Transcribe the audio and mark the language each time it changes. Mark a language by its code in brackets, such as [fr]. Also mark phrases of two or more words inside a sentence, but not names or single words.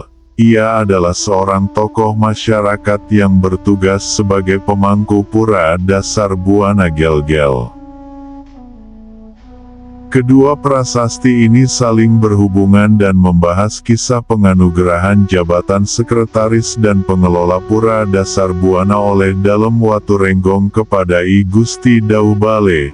[id] Ia adalah seorang tokoh masyarakat yang bertugas sebagai pemangku pura dasar Buana Gelgel. Kedua prasasti ini saling berhubungan dan membahas kisah penganugerahan jabatan sekretaris dan pengelola pura dasar Buana oleh Dalem Waturenggong kepada I Gusti Dauh Bale.